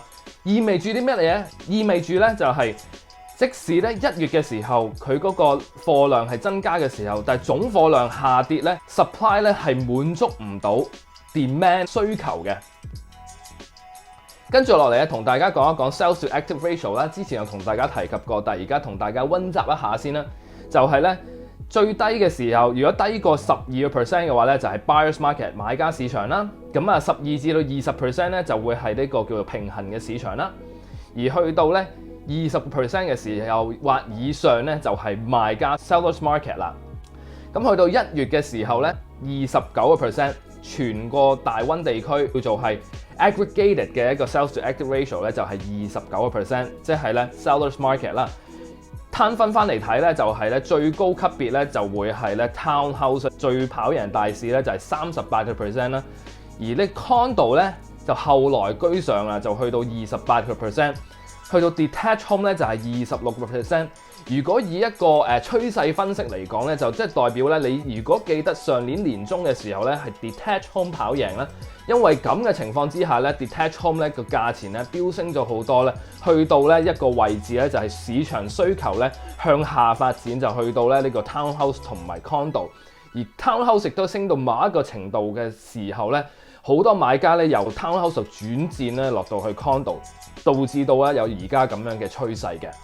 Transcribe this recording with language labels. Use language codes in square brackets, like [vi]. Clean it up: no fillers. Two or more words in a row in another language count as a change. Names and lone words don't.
[yue] 意味住啲咩嚟咧？意味住咧就係即使咧1月嘅時候佢嗰個貨量係增加嘅時候，但係總貨量下跌咧 ，supply 咧係滿足唔到 demand 需求嘅。跟住落嚟咧，同大家講一講 [en] sales to active ratio [yue] 啦。之前有同大家提及過，但係而家同大家溫習一下先啦。就係咧最低嘅時候，如果低過12% 嘅話咧，就係 [en] buyers market [yue] 買家市場啦。咁啊12至到20% 咧就會係呢個叫做平衡嘅市場啦。而去到咧20% 嘅時候或以上咧，就係賣家 [en] sellers market [yue] 啦。咁去到1月嘅時候咧，29%，全個大溫地區叫做係 aggregated 嘅一個 [en] sales to active ratio [yue] 咧，就係29%，即係咧 [en] sellers market [yue] 啦。攤分翻嚟睇咧，就係咧最高級別咧就會係咧 townhouse 最跑贏大市咧就係38% 啦。而呢 condo 咧就後來居上啦，就去到28%。去到 [en] detached home [yue] 咧就係26%。如果以一個趨勢分析嚟講咧，就即係代表咧你如果記得上年年中嘅時候咧係 [en] detached home [yue] 跑贏啦，因為咁嘅情況之下咧 [en] detached home [yue] 咧個價錢咧飆升咗好多咧，去到咧一個位置咧就係市場需求咧向下發展，就去到咧呢個 townhouse 同埋 condo， 而 townhouse 亦都升到某一個程度嘅時候咧，好多買家咧由 townhouse 轉戰咧落到去 condo， 導致到咧有而家咁樣嘅趨勢嘅。